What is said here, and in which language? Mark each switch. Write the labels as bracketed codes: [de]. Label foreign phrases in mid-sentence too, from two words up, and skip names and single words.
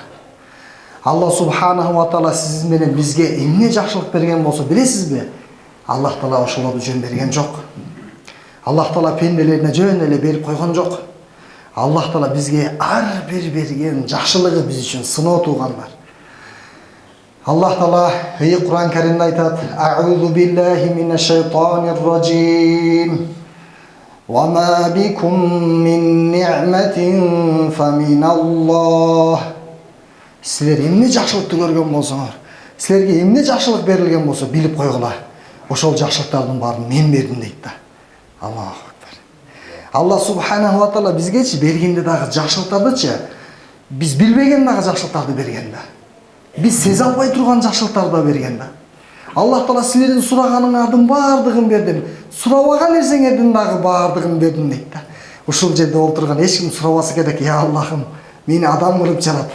[ky] Аллах [ar] سبحانه وتعالى [ky] сиз менен бизге эмне жакшылык берген болсо билесизби? Аллах Таала ошолорду жөн берген жок. Аллах Таала пенделерине жөн эле берип койгон жок. Аллах Таала бизге ар бир берген жакшылыгы биз үчүн сыноо туугандар. Аллах Таала Кур'ан Каримде айтат: [ar] أعوذ بالله من الشيطان الرجيم. وما بكم من نعمة فمن الله." [ky] Силер эмне жакшылыкты көргөн болсоңор, силерге эмне жакшылык берилген болсо билип койгула. Ошол жакшылыктардын баарын мен бердим дейт да. [ar] الله أكبر. [ky] Аллах [ar] سبحانه وتعالى [ky] бизгечи бергенде дагы жакшылыктардычы биз билбеген дагы жакшылыктарды берген да. Биз сезе албай турган жакшылыктарды да берген да. Аллах Таала силердин сураганыңардын баардыгын бердим, сурабаган нерсеңердин дагы баардыгын бердим дейт да. Ушул жерде отурган эч ким сурабасы керек: "Я Аллахым, мени адам кылып жарат.